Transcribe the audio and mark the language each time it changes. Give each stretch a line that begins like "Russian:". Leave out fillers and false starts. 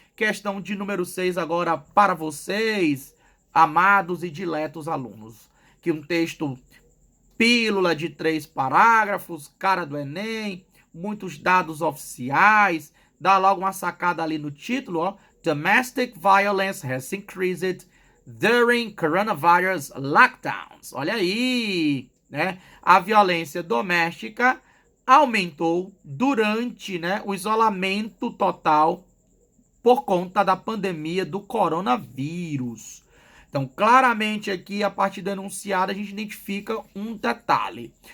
Portuguese: Questão de número 6 agora para vocês, amados e diletos alunos. Que um texto pílula de 3 parágrafos, cara do Enem, muitos dados oficiais, dá logo uma sacada ali no título, ó.
English: Domestic violence has increased during coronavirus lockdowns.
Portuguese: Olha aí, né? A violência doméstica aumentou durante, né, o isolamento total por conta da pandemia do coronavírus. Então, claramente aqui, a partir do enunciado, a gente identifica um detalhe.